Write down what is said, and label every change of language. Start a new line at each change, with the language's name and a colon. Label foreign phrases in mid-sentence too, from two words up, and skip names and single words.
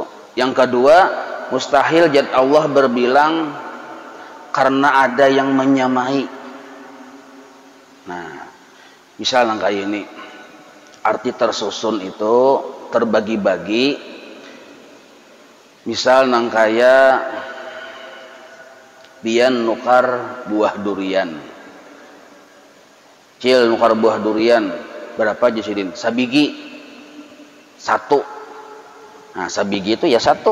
Indonesian: Yang kedua, mustahil zat Allah berbilang karena ada yang menyamai. Nah, misal kayak ini, arti tersusun itu terbagi-bagi.
Banjar: Misal kaya pian nukar buah durian. Cil nukar buah durian berapa jasidin? Sabigi satu. Nah, sabigi itu ya satu.